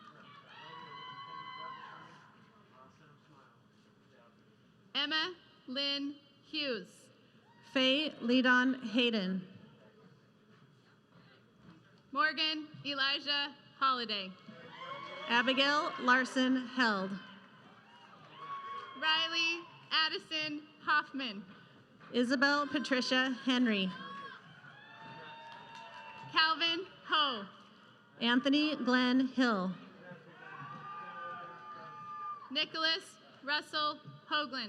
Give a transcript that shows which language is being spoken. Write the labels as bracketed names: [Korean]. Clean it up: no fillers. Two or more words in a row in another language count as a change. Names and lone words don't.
[English] Emma Lynn Hughes. Faye Ledon Hayden. Morgan Elijah Holiday. Abigail Larson Held. Riley Addison Hoffman. Isabel Patricia Henry. Calvin Ho. Anthony Glenn Hill. Nicholas Russell Hoagland.